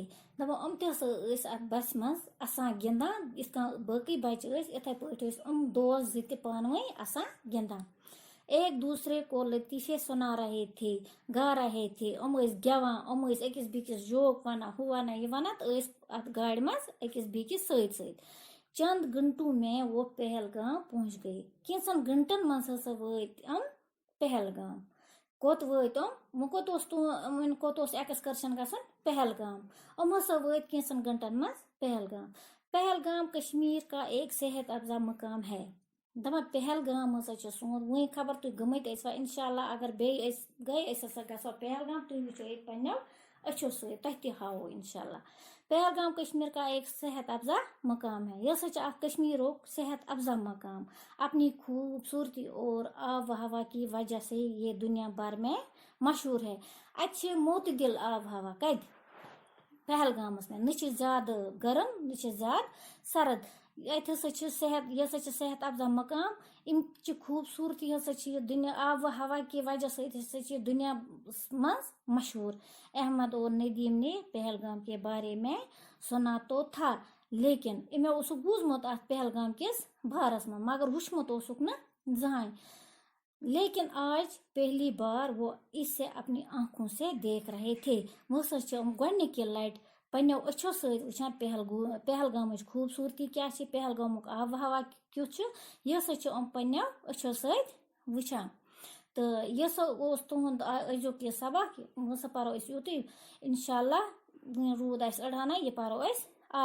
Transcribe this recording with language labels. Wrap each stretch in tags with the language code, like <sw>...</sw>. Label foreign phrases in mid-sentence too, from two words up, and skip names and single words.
<ks>دپان تہِ ہسا ٲسۍ اتھ بسہِ منٛز اسان گِنٛدان یِتھ کٔنۍ باقٕے بچہِ ٲسۍ یِتھے پٲٹھۍ ٲسۍ دوس زٕ تہِ پانہٕ ؤنۍ آسان گِنٛدان</ks> <ur>ایک دوسرے کو لطیفے سنا رہے تھے گا رہے تھے</ur> <ks>ٲسۍ گٮ۪وان ٲسۍ أکِس بیٚکِس جوک ونان ہُہ ونان یہِ ونان تہٕ ٲسۍ اتھ گاڑِ منٛز أکِس بیٚکِس سۭتۍ سۭتۍ</ks> <ur>چند گھنٹوں میں وہ پہلگام پہنچ گئے</ur> <ks>کینٛژن گھنٹن منٛز ہسا وٲتۍ پہلگام کوٚت وٲتۍ وۄنۍ کوٚت اوس ایکسکرشن گژھُن پہلگام ہسا وٲتۍ کینٛژن گھنٹن منٛز</ks> <ur>پہلگام کشمیر کا ایک صحت افزا مقام ہے</ur> <ks>دپان پہلگام ہسا چھُ سون وۄنۍ خبر تُہۍ گٔمٕتۍ ٲسوا انشاءاللہ اگر بیٚیہِ أسۍ گٔے أسۍ ہسا گژھو پہلگام تُہۍ وٕچھو ییٚتہِ پنٛنیو أچھو سۭتۍ تۄہہِ تہِ ہاوو انشاءاللہ</ks> <ur>پہلگام کشمیر کا ایک صحت افزا مقام ہے</ur> <ks>یہ ہسا چھُ اکھ کشمیرُک صحت افزا مقام</ks> <ur>اپنی خوبصورتی اور آب و ہوا کی وجہ سے یہ دنیا بھر میں مشہور ہے</ur> <ks>اتہِ چھِ معتدل آب و ہوا کتہِ پہلگامس منٛز نہ چھِ زیادٕ گرم نہ چھِ زیادٕ سرد اتہِ ہسا چھِ یہِ ہسا چھِ صحت افزا مقام امچہِ خوبصورتی ہسا چھِ یہِ دُنیا</ks> <ur>آب و ہوا کی وجہ</ur> <ks>سۭتۍ ہسا چھِ یہِ دُنیا منٛز مشہور</ks> <ur>احمد اور ندیم نے پہلگام کے بارے میں سنا تو تھا لیکن</ur> <ks>امیو اوسُکھ بوٗزمُت اتھ پہلگام کِس بارس منٛز مگر وٕچھمُت اوسُکھ نہٕ زٕہٕنۍ</ks> <ur>لیکن آج پہلی بار وہ اسے اپنی آنکھوں سے دیکھ رہے تھے وہ</ur> <ks>ہسا چھِ گۄڈنِکہِ لٹہِ پنٛنیو أچھو سۭتۍ وٕچھان پہلگامٕچ خوٗبصوٗرتی کیٛاہ چھِ پہلگامُک آب و ہوا کیُتھ چھُ یہِ ہسا چھِ پنٛنیو أچھو سۭتۍ وٕچھان تہٕ یہِ ہسا اوس تُہُنٛد أزیُک یہِ سبق ہسا پرو أسۍ یُتُے انشاءاللہ وۄنۍ روٗد اَسہِ أڑہانہ یہِ پرو أسۍ</ks>